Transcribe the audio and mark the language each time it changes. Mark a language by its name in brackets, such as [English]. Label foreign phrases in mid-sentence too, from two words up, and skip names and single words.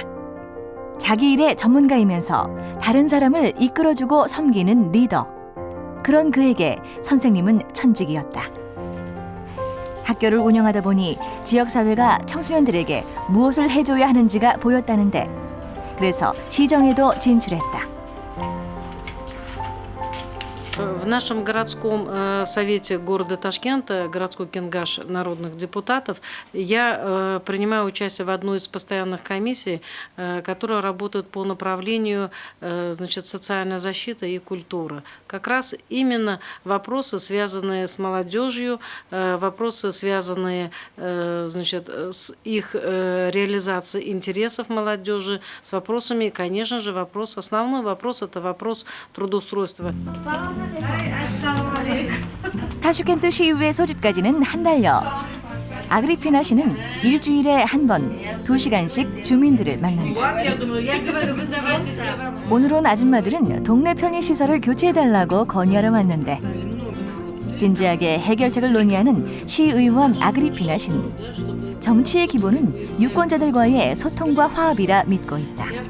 [Korean] 자기 일의 전문가이면서 다른 사람을 이끌어주고 섬기는 리더. 그런 그에게 선생님은 천직이었다. 학교를 운영하다 보니 지역사회가 청소년들에게 무엇을 해줘야 하는지가 보였다는데 그래서 시정에도 진출했다. [Russian] В нашем городском совете города Ташкента, городской кенгаш народных депутатов, я принимаю участие в одной из постоянных комиссий, которая работает по направлению, значит, социальная защита и культура. Как раз именно вопросы, связанные с молодежью, вопросы, связанные, значит, с их реализацией интересов молодежи, с вопросами, конечно же, основной вопрос – это вопрос трудоустройства. [Korean] 타슈켄트 시의회 소집까지는 한 달여. 아그리피나 씨는 일주일에 한 번 2시간씩 주민들을 만난다. 오늘 온 아줌마들은 동네 편의시설을 교체해달라고 건의하러 왔는데 진지하게 해결책을 논의하는 시의원 아그리피나 씨는 정치의 기본은 유권자들과의 소통과 화합이라 믿고 있다.